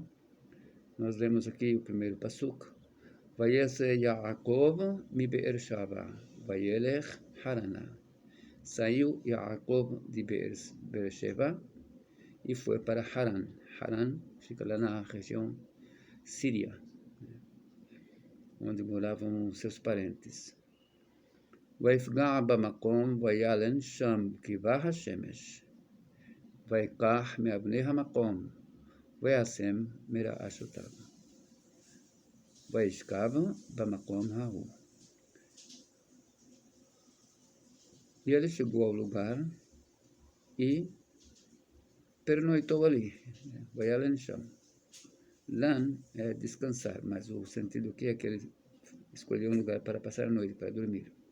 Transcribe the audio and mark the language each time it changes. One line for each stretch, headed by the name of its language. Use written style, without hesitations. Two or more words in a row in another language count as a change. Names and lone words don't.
Portuguese: Nós lemos aqui o primeiro pasuk:
Hebrew: ויצא יעקב מבאר שבע וילך חרנה.
Portuguese: Saiu Yaakov de Beersheba e foi para Haran. Haran fica lá na região síria, onde moravam seus parentes.
Hebrew: ויפגע במקום וילן שם כיבה השמש, ויקח מאבני המקום, וישם מרעשותיו, וישכב במקום ההוא.
Portuguese: E ele chegou ao lugar e pernoitou ali.
Hebrew: וילן שם.
Portuguese: Lan é descansar, mas o sentido aqui é que ele escolheu um lugar para passar a noite, para dormir.